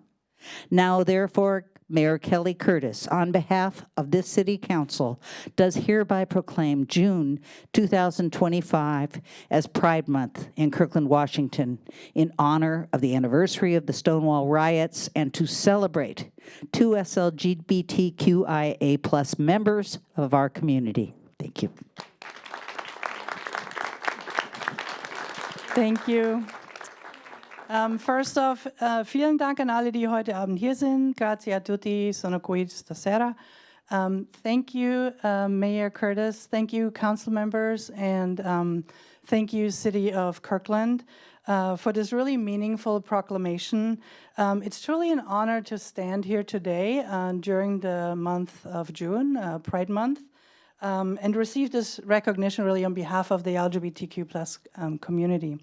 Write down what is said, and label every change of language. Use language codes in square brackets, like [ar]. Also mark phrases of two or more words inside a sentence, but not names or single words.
[en] Now, therefore, Mayor Kelly Curtis, on behalf of this City Council, does hereby proclaim June 2025 as Pride Month in Kirkland, Washington, in honor of the anniversary of the Stonewall riots and to celebrate 2SLGBTQIA+ members of our community. Thank you. Thank you. First off, [de] vielen Dank an alle, die heute Abend hier sind. [it] Grazie a tutti, sono qui stasera. [en] Thank you, Mayor Curtis. Thank you, council members, and thank you, City of Kirkland, for this really meaningful proclamation. It's truly an honor to stand here today during the month of June, Pride Month, and receive this recognition really on behalf of the LGBTQ+ community.